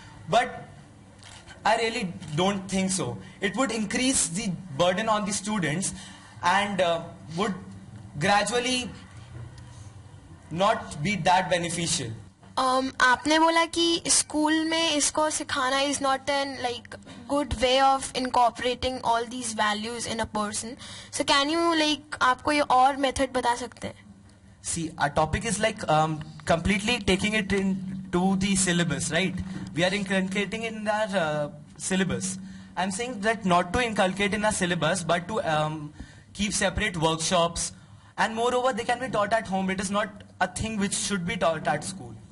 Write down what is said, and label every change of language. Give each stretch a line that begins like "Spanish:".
English: But I really don't think so. It would increase the burden on the students and would gradually not be that beneficial.
Hindi: आपने बोला कि school में इसको सिखाना
English: is not an good way of incorporating all these values in a person. So can you
Hindi: आप कोई और method बता सकते हैं?
English: See, our topic is completely taking it into the syllabus, right? We are inculcating in our syllabus. I'm saying that not to inculcate in our syllabus, but to keep separate workshops, and moreover, they can be taught at home. It is not a thing which should be taught at school.